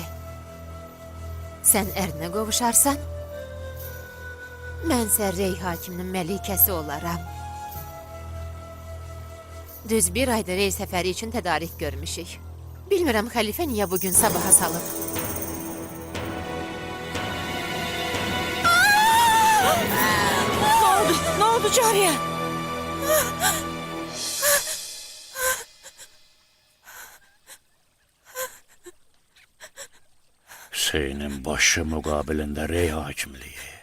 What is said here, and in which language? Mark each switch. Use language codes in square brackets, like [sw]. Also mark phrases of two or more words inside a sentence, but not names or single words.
[az] Sən ərinə qovuşarsan, mənsə Rey hakiminin məlikəsi olaram. Düz bir ayda rey səfəri üçün tədarik görmüşük. Bilmirəm xəlifə niyə bugün sabaha salıb. [tr] Ne oldu cariye? Hüseyin'in başı mukabilinde rey hakimliği.